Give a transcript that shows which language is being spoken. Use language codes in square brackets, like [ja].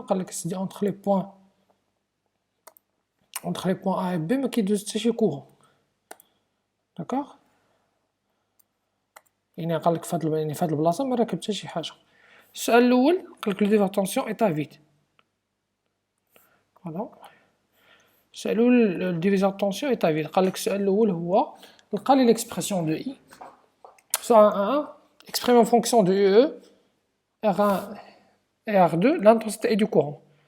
[ar] قال لك سيدي [fr] entre les points A et B [ar] ما كيدوز حتى شي courant. [fr] D'accord؟ [ar] يعني قال لك في هاد البلاصه ما راكب حتى شي حاجه. السؤال الاول قال لك [fr] le diviseur de tension est à vide. Voilà. [ar] السؤال الأول [fr] le diviseur de tension est à vide. [ar] قال لك السؤال الأول هو لقى لي [fr] l'expression de I soit 1 exprimé en fonction de UE, R1 et R2, l'intensité et du courant.